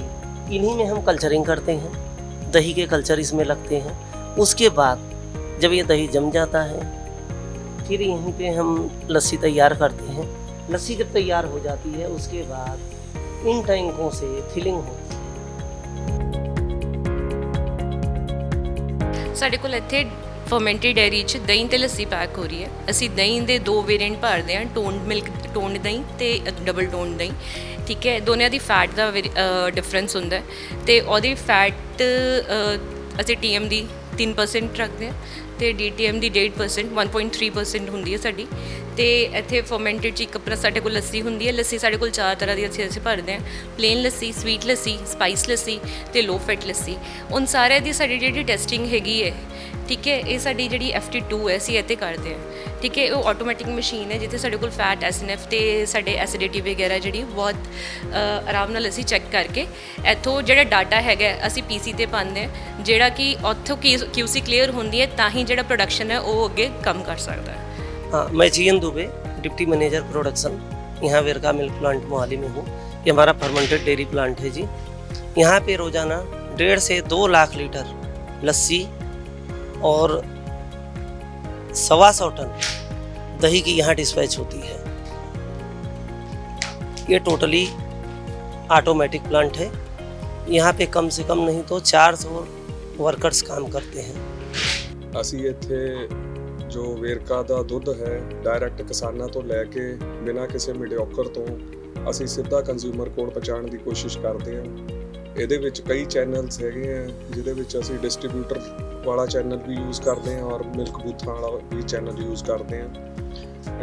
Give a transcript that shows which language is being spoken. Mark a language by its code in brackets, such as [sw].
[hi] इन्हीं में हम कल्चरिंग करते हैं, दही के कल्चर इसमें लगते हैं। उसके बाद जब ये दही जम जाता है फिर यहीं पे हम लस्सी तैयार करते हैं। लस्सी जब तैयार हो जाती है उसके बाद इन टैंकों से फिलिंग होती है। [pa] ਸਾਡੇ ਕੋਲ ਇੱਥੇ ਫਰਮੈਂਟਡ ਡੈਰੀ 'ਚ ਦਹੀਂ ਤੇ ਲੱਸੀ ਪੈਕ ਹੋ ਰਹੀ ਹੈ। ਅਸੀਂ ਦਹੀਂ ਦੇ 2 ਵੇਰੀਐਂਟ ਭਰਦੇ ਹਾਂ, ਟੋਨਡ ਮਿਲਕ ਟੋਨਡ ਦਹੀਂ ਤੇ ਡਬਲ ਟੋਨਡ ਦਹੀਂ। ਠੀਕ ਹੈ, ਦੋਨਿਆਂ ਦੀ ਫੈਟ ਦਾ ਡਿਫਰੈਂਸ ਹੁੰਦਾ ਹੈ ਤੇ ਉਹਦੀ ਫੈਟ ਅਸੀਂ TM ਦੀ 3% ਰੱਖਦੇ ਹਾਂ ਤੇ DTM ਦੀ 1.5% 1.3% ਹੁੰਦੀ ਹੈ ਸਾਡੀ। ਤੇ ਇੱਥੇ ਫਰਮੈਂਟਡ 'ਚ ਇੱਕ ਆਪਣਾ ਸਾਡੇ ਕੋਲ ਲੱਸੀ ਹੁੰਦੀ ਹੈ। ਲੱਸੀ ਸਾਡੇ ਕੋਲ 4 ਤਰ੍ਹਾਂ ਦੀ ਅਸੀਂ ਭਰਦੇ ਹਾਂ, ਪਲੇਨ ਲੱਸੀ, ਸਵੀਟ ਲੱਸੀ, ਸਪਾਈਸ ਲੱਸੀ ਤੇ ਲੋ ਫੈਟ ਲੱਸੀ। ਉਨ ਸਾਰਿਆਂ ਦੀ ਸਾਡੀ ਜਿਹੜੀ ਟੈਸਟਿੰਗ ਹੈਗੀ ਹੈ, ਠੀਕ ਹੈ, ਇਹ ਸਾਡੀ ਜਿਹੜੀ FT2 ਹੈ ਅਸੀਂ ਇੱਥੇ ਕਰਦੇ ਹਾਂ। ਠੀਕ ਹੈ, ਉਹ ਆਟੋਮੈਟਿਕ ਮਸ਼ੀਨ ਹੈ ਜਿੱਥੇ ਸਾਡੇ ਕੋਲ ਫੈਟ, SNF ਤੇ ਸਾਡੇ ਐਸਿਡਿਟੀ ਵਗੈਰਾ ਜਿਹੜੀ ਬਹੁਤ ਆਰਾਮ ਨਾਲ ਅਸੀਂ ਚੈੱਕ ਕਰਕੇ ਇੱਥੋਂ ਜਿਹੜਾ ਡਾਟਾ ਹੈਗਾ ਅਸੀਂ PC ਤੇ ਪਾਉਂਦੇ ਹਾਂ, ਜਿਹੜਾ ਕਿ ਉੱਥੋਂ QC ਕਲੀਅਰ ਹੁੰਦੀ ਹੈ ਤਾਂ ਹੀ ਜਿਹੜਾ [hi] प्रोडक्शन है वो आगे कम कर सकता है। हाँ, मैं GN Dubey, deputy manager production, यहाँ वेरका मिल्क प्लांट मोहाली में हूँ। ये हमारा फर्मेंटेड डेयरी प्लांट है जी। यहाँ पे रोज़ाना 1.5 से 2 लाख लीटर लस्सी और 125 टन दही की यहाँ डिस्पैच होती है। ये टोटली ऑटोमेटिक प्लांट है। यहाँ पे कम से कम नहीं तो 400 वर्कर्स काम करते हैं। [pa] ਅਸੀਂ ਇੱਥੇ ਜੋ ਵੇਰਕਾ ਦਾ ਦੁੱਧ ਹੈ ਡਾਇਰੈਕਟ ਕਿਸਾਨਾਂ ਤੋਂ ਲੈ ਕੇ ਬਿਨਾਂ ਕਿਸੇ ਮੀਡੀਓਕਰ ਤੋਂ ਅਸੀਂ ਸਿੱਧਾ ਕੰਜ਼ਿਊਮਰ ਕੋਲ ਪਹੁੰਚਾਉਣ ਦੀ ਕੋਸ਼ਿਸ਼ ਕਰਦੇ ਹਾਂ। ਇਹਦੇ ਵਿੱਚ ਕਈ ਚੈਨਲਸ ਹੈਗੇ ਆ ਜਿਹਦੇ ਵਿੱਚ ਅਸੀਂ ਡਿਸਟ੍ਰੀਬਿਊਟਰ ਵਾਲਾ ਚੈਨਲ ਵੀ ਯੂਜ਼ ਕਰਦੇ ਹਾਂ ਔਰ ਮਿਲਕ ਬੂਥਾਂ ਵਾਲਾ ਵੀ ਚੈਨਲ ਯੂਜ਼ ਕਰਦੇ ਹਾਂ।